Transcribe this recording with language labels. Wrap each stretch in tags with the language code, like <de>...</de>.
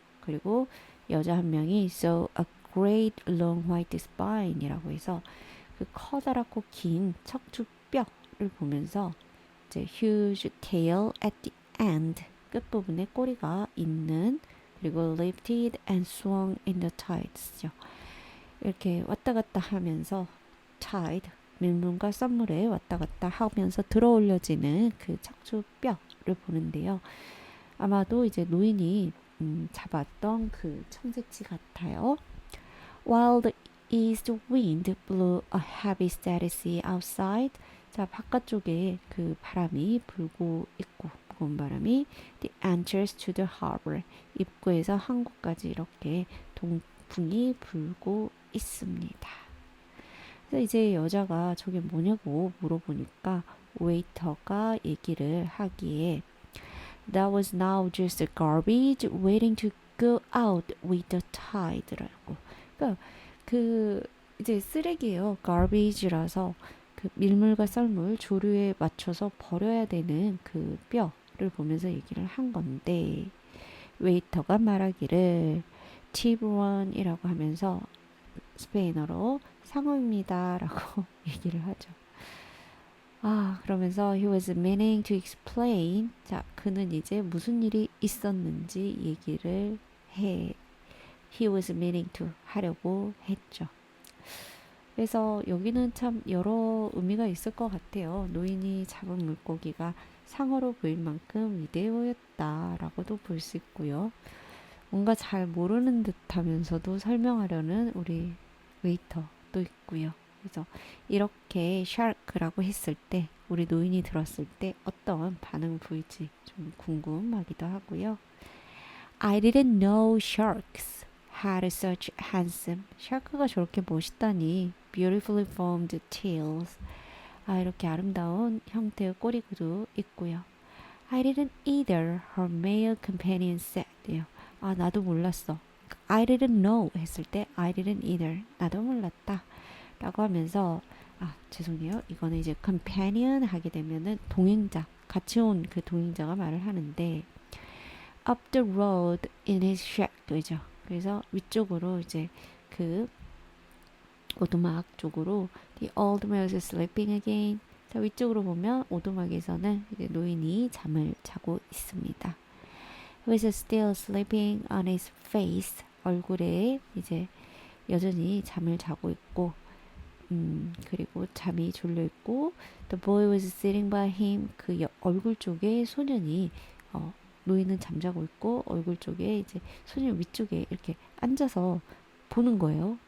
<ko>그리고 여자 한 명이</ko> <en>so a great long white spine</en> <ko>이라고 해서 그 커다랗고 긴 척추뼈를 보면서 이제</ko> <en>huge tail at the end</en> <ko>끝부분에 꼬리가 있는 그리고</ko> <en>lifted and swung in the tides</en> <ko>이렇게 왔다 갔다 하면서 tide 밀물과 썰물에 왔다 갔다 하면서 들어 올려지는 그 척추뼈를 보는데요. 아마도 이제 노인이 잡았던 그 청새치 같아요.</ko> <en>While the east wind blew a heavy steady sea outside.</en> <ko>자, 바깥쪽에 그 바람이 불고 있고 무거운 바람이</ko> <en>the entrance to the harbor.</en> <ko>입구에서 항구까지 이렇게 동풍이 불고 있습니다. 그래서 이제 여자가 저게 뭐냐고 물어보니까 웨이터가 얘기를 하기에</ko> <en>That was now just garbage waiting to go out with the tide</en> <ko>라고. 그러니까 그 이제 쓰레기예요. garbage라서 그 밀물과 썰물 조류에 맞춰서 버려야 되는 그 뼈를 보면서 얘기를 한 건데 웨이터가 말하기를 티브런이라고 하면서 스페인어로 상어입니다라고 얘기를 하죠.</ko> <en>아, 그러면서 he was meaning to explain.</en> <ko>자, 그는 이제 무슨 일이 있었는지 얘기를 해.</ko> <en>he was meaning to</en> <ko>하려고 했죠. 그래서 여기는 참 여러 의미가 있을 것 같아요. 노인이 잡은 물고기가 상어로 보일 만큼 위대해 보였다라고도 볼 수 있고요. 뭔가 잘 모르는 듯 하면서도 설명하려는 우리 웨이터도 있고요. 그래서 이렇게 샤크라고 했을 때 우리 노인이 들었을 때 어떤 반응 보일지 좀 궁금하기도 하고요.</ko> <en>I didn't know sharks had such handsome.</en> <ko>샤크가 저렇게 멋있다니.</ko> <en>Beautifully formed tails.</en> <ko>아, 이렇게 아름다운 형태의 꼬리도 있고요.</ko> <en>I didn't either, her male companion said.</en> <ko>아, 나도 몰랐어.</ko> <en>I didn't know</en> <ko>했을 때</ko> <en>I didn't either.</en> <ko>나도 몰랐다. 라고 하면서 아, 죄송해요. 이거는 이제 companion 하게 되면은 동행자, 같이 온 그 동행자가 말을 하는데</ko> <en>up the road in his shack.</en> <ko>그죠? 그래서 위쪽으로 이제 그 오두막 쪽으로</ko> <en>the old man was sleeping again.</en> <ko>자, 위쪽으로 보면 오두막에서는 이제 노인이 잠을 자고 있습니다.</ko> <en>He was still sleeping on his face.</en> <ko>얼굴에 이제 여전히 잠을 자고 있고, 그리고 잠이 졸려 있고,</ko> <en>the boy was sitting by him.</en> <ko>그 얼굴 쪽에 소년이 노인은 잠자고 있고 얼굴 쪽에 이제 소년 위쪽에 이렇게 앉아서 보는 거예요.</ko>